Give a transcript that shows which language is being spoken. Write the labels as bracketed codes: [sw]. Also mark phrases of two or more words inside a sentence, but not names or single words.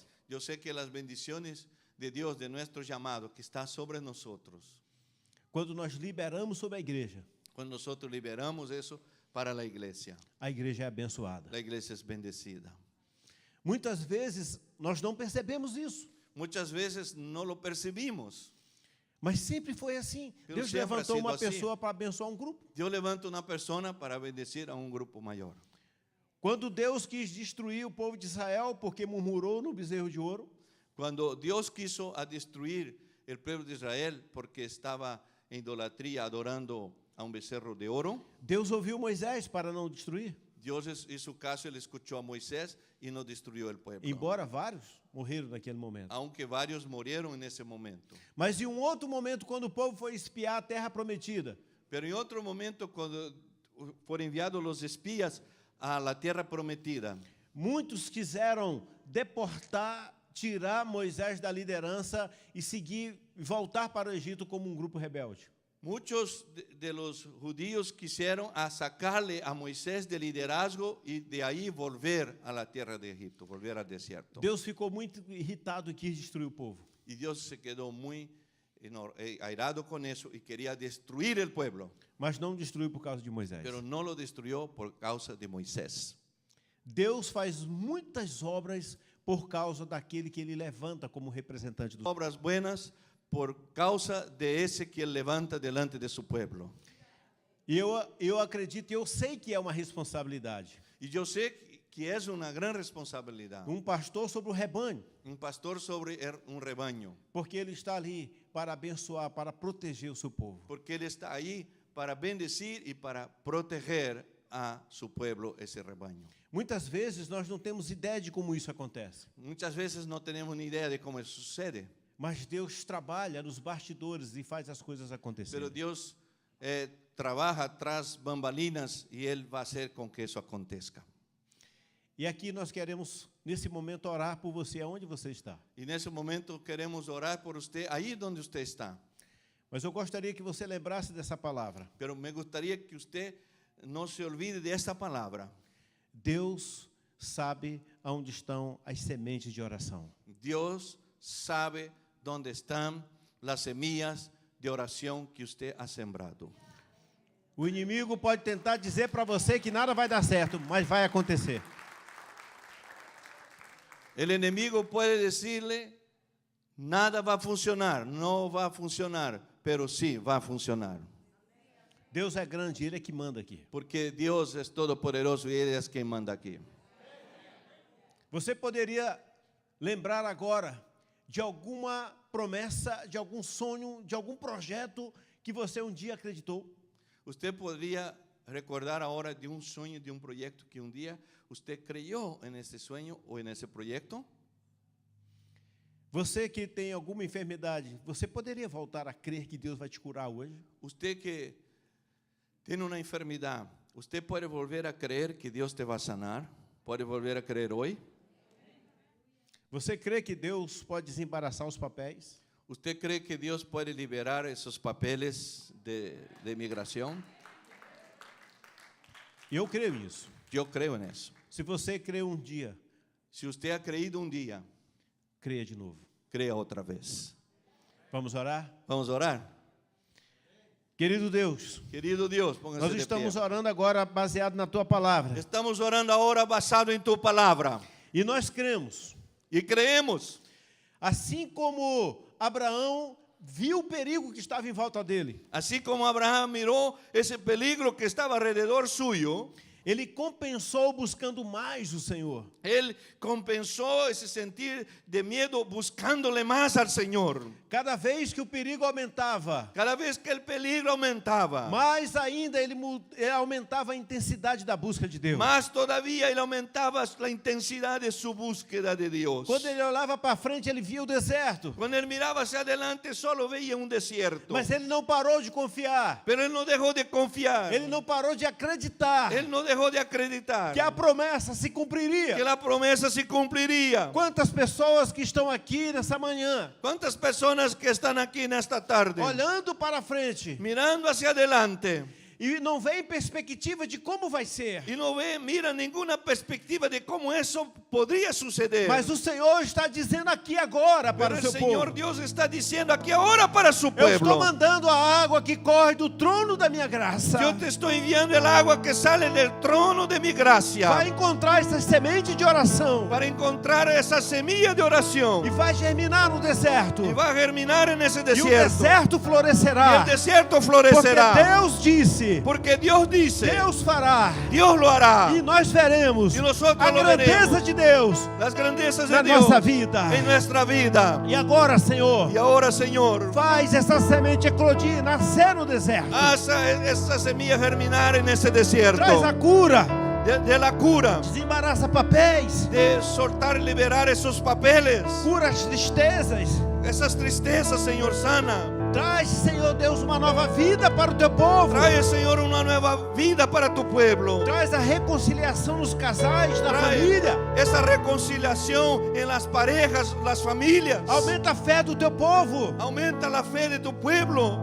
[es] yo sé que las bendiciones de Dios, de nuestro llamado que está sobre nosotros, [pt] quando nós liberamos sobre a igreja [es] cuando nosotros liberamos eso para la iglesia [pt] é abençoada. [es] es bendecida. [pt] Muitas vezes nós não percebemos isso, [es] Muchas veces no lo percibimos. [pt] mas sempre foi assim. [es] Pero [pt] Deus sempre levantou [es] ha sido [pt] uma assim. pessoa para abençoar um grupo. [es] Dios levanta una persona para bendecir a un grupo mayor. [pt] Quando Deus quis destruir o povo de Israel porque murmurou no bezerro de ouro, [es] Cuando Dios quiso a destruir el pueblo de Israel porque estaba en idolatría adorando a un becerro de oro, [pt] Deus ouviu Moisés para não destruir, [es] Dios hizo caso, él escuchó a Moisés y no destruyó el pueblo. [pt] embora vários morreram naquele momento. [es] Aunque varios murieron en ese momento. [pt] Mas em um outro momento, quando o povo foi espiar a terra prometida, [es] Pero en otro momento, cuando fueron enviados los espías a la tierra prometida, [pt] muitos quiseram deportar, tirar Moisés da liderança e seguir, voltar para o Egito como um grupo rebelde. [es] muchos de los judíos quisieron a sacarle a Moisés del liderazgo y de ahí volver a la tierra de Egipto, volver al desierto. [pt] Deus ficou muito irritado e quis destruir o povo. [es] Y Dios se quedó muy airado con eso y quería destruir el pueblo, [pt] Mas não destruiu por causa de Moisés. [es] pero no lo destruyó por causa de Moisés. [pt] Deus faz muitas obras por causa daquele que ele levanta como representante do [es] Obras buenas por causa de ese que él levanta delante de su pueblo. [pt] E eu acredito, eu sei que é uma responsabilidade. [es] Y yo sé que es una gran responsabilidad. [pt] Pastor sobre o rebanho, [es] Un pastor sobre un rebaño, [pt] porque ele está ali para abençoar, para proteger o seu povo. [es] porque él está ahí para bendecir y para proteger a su pueblo, ese rebaño. [pt] Muitas vezes nós não temos ideia de como isso acontece, [es] Muchas veces no tenemos ni idea de cómo eso sucede, [pt] mas Deus trabalha nos bastidores e faz as coisas [es] pero [pt] acontecerem. [es] Dios trabaja tras bambalinas y él va a hacer con que eso acontezca. [pt] E aqui nós queremos, nesse momento, orar por você, aonde você está. [es] Y en ese momento queremos orar por usted, ahí donde usted está. [pt] Mas eu gostaria que você lembrasse dessa palavra. [es] Pero me gustaría que usted no se olvide de esta palabra. [pt] Deus sabe aonde estão as sementes de oração. [es] Dios sabe dónde están las semillas de oración que usted ha sembrado. [pt] O inimigo pode tentar dizer para você que nada vai dar certo, mas vai acontecer. [es] El enemigo puede decirle, nada va a funcionar, no va a funcionar, pero sí va a funcionar. [pt] Deus é grande, Ele é que manda aqui. [es] Porque Dios es todopoderoso y Él es quien manda aquí. [pt] Você poderia lembrar agora de alguma promessa, de algum sonho, de algum projeto que você um dia acreditou? [es] Usted podría recordar ahora de un sueño, de un proyecto que un día usted creyó en ese sueño o en ese proyecto. [pt] Você que tem alguma enfermidade, você poderia voltar a crer que Deus vai te curar hoje? [es] Usted que tiene una enfermedad, usted puede volver a creer que Dios te va a sanar. Puede volver a creer hoy. [pt] Você crê que Deus pode desembaraçar os papéis? [es] ¿Usted cree que Dios puede liberar esos papeles de migración? [pt] Eu creio nisso. [es] Yo creo en eso. [pt] Se você creu um dia, [es] Si usted ha creído un día, [pt] creia de novo. [es] crea otra vez. [pt] Vamos orar? [es] Vamos a orar. [pt] Querido Deus, [es] Querido Dios, póngase [pt] nós [es] de [pt] estamos [es] pie. [pt] orando agora baseado na Tua palavra. [es] Estamos orando ahora basado en tu palabra. [pt] E nós cremos, [es] Y creemos, [pt] assim como Abraão viu o perigo que estava em volta dele, [es] así como Abraham miró ese peligro que estaba alrededor suyo, [pt] ele compensou buscando mais o Senhor. [es] él compensó ese sentir de miedo buscándole más al Señor. [pt] Cada vez que o perigo aumentava, [es] Cada vez que el peligro aumentaba, [pt] mais ainda ele aumentava a intensidade da busca de Deus. [es] más todavía él aumentaba la intensidad de su búsqueda de Dios. [pt] Quando ele olhava para frente, ele via o deserto, [es] Cuando él miraba hacia adelante, solo veía un desierto. [pt] mas ele não parou de confiar. [es] Pero él no dejó de confiar. [pt] Ele não parou de acreditar [es] Él no dejó de acreditar [pt] que a promessa se cumpriria. [es] que la promesa se cumpliría. [pt] Quantas pessoas que estão aqui nessa manhã, [es] ¿Cuántas personas que están aquí en esta tarde [pt] olhando para frente, [es] mirando hacia adelante [pt] e não veem perspectiva de como vai ser, [es] y no miran ninguna perspectiva de cómo eso podría suceder? [pt] mas o Senhor está dizendo aqui agora [es] Pero [pt] para o [es] el [pt] seu [es] Señor [pt] povo: [es] Dios está diciendo aquí ahora para su [pt] eu estou [es] pueblo: [pt] mandando a água que corre do trono da minha graça. [es] yo te estoy enviando el agua que sale del trono de mi gracia [pt] Vai encontrar essa semente de oração [es] para encontrar esa semilla de [pt] e [es] oración [pt] vai germinar no deserto. [es] y va a germinar en ese [pt] E o [es] desierto. [pt] deserto [es] Y [pt] florescerá, [es] el desierto [pt] porque [es] florecerá. [pt] Deus disse, [es] Porque Dios dice, [pt] Deus fará, [es] Dios lo hará. [pt] e nós veremos [es] E nosotros [pt] a [es] lo [pt] grandeza [es] veremos. [pt] de Deus [es] Las grandezas [pt] na [es] de Dios [pt] nossa vida. [es] en nuestra vida. [pt] E agora, Senhor, [es] Y ahora, Señor, [pt] faz essa semente eclodir, nascer no deserto. [es] haz esa semilla germinar en ese desierto. [pt] Traz a cura, [es] De la cura, [pt] desembaraça papéis, [es] de soltar y liberar esos papeles, [pt] cura as tristezas. [es] esas tristezas, Señor, sana. [pt] Traz, Senhor Deus, uma nova vida para o teu povo. [es] Trae, Señor, una nueva vida para tu pueblo. [pt] Traz a reconciliação nos casais, na [es] Trae [pt] família. [es] esa reconciliación en las parejas, las familias. [pt] Aumenta a fé do teu povo. [es] Aumenta la fe de tu pueblo.